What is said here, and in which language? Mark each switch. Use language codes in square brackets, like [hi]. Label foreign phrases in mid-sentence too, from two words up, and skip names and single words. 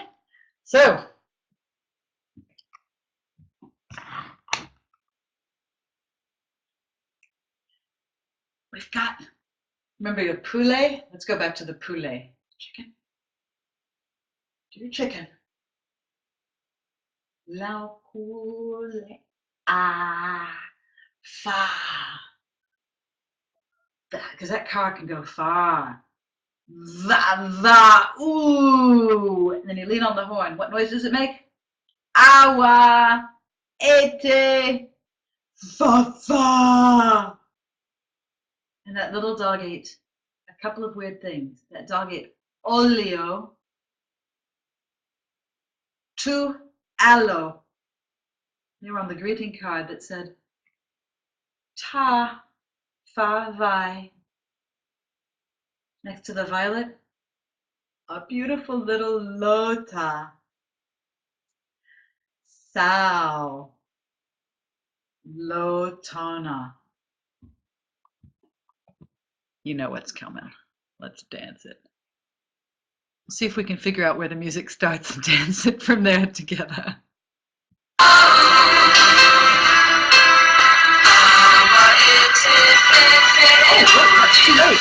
[en] So, we've got, remember your poulet? Let's go back to the poulet. Chicken. Do your chicken. [fr] La poulet. [sm] Ah, fa. [en] Because that car can go far. [sm] Va, va, ooh. [en] And then you lean on the horn. What noise does it make? [sm] Awa, ete, fa, fa. [en] And that little dog ate a couple of weird things. That dog ate [sm] olio, tu aloe. [en] They were on the greeting card that said, [sm] ta, fa, vai. [en] Next to the violet, a beautiful little lota. [sm] Sao, lotana. [en] You know what's coming. Let's dance it. See if we can figure out where the music starts and dance it from there together. Oh, look, that's too late.